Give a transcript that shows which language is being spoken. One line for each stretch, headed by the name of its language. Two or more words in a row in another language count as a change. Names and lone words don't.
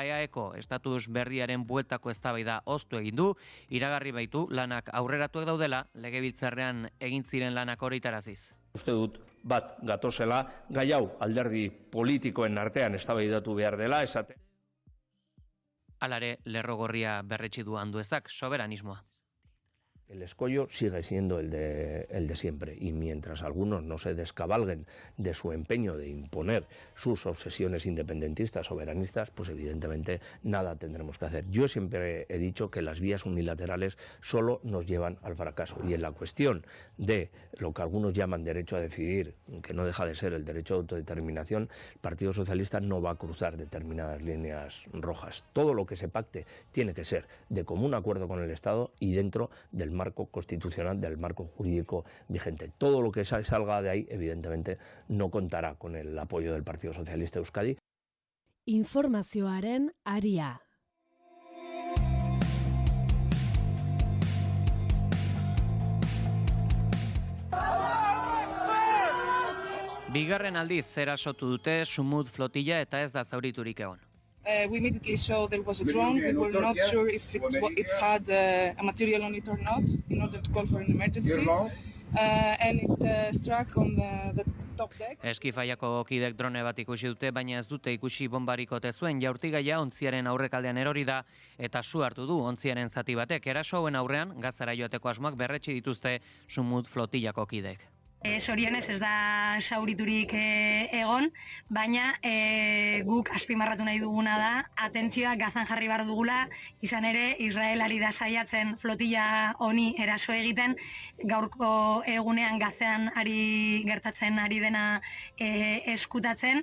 Basque: EAeko estatus berriaren bueltako eztabaida oztu egin du, iragarri baitu lanak aurreratuak daudela, legebiltzarrean egin ziren lanak horitaraziz. Uste dut bat gatozela, gai hau alderdi politikoen artean eztabaidatu behar dela, esate. Halare, lerrogorria berretsi du Anduezak, soberanismoa.
Spanish: El escollo sigue siendo el de siempre y mientras algunos no se descabalguen de su empeño de imponer sus obsesiones independentistas, soberanistas, pues evidentemente nada tendremos que hacer. Yo siempre he dicho que las vías unilaterales solo nos llevan al fracaso y en la cuestión de lo que algunos llaman derecho a decidir, que no deja de ser el derecho a autodeterminación, el Partido Socialista no va a cruzar determinadas líneas rojas. Todo lo que se pacte tiene que ser de común acuerdo con el Estado y dentro del marco constitucional, del marco jurídico vigente. Todo lo que salga de ahí, evidentemente, no contará con el apoyo del Partido Socialista de Euskadi.
Basque: Informazioaren aria. Bigarren aldiz erasotu dute Sumut flotilla eta ez da zauriturik egon.
English: We immediately saw there was a drone. We were not sure if it had a material on it or not in order to call for an emergency. And it struck on the top deck.
Basque: Eskifaiako kidek drone bat ikusi dute, baina ez dute ikusi bombarik ote zuen. Jaurtigaia ontziaren aurrekaldean erori da eta su hartu du ontziaren zati batek. Eraso hauen aurrean gazara joateko asmoak berretsi dituzte Sumut flotillako kidek. Zorionez ez da sauriturik egon, baina guk azpimarratu nahi duguna da, atentzioa gazan jarri behar dugula, izan ere Israel ari da saiatzen flotilla honi eraso egiten, gaurko egunean gazean gertatzen ari dena eskutatzen.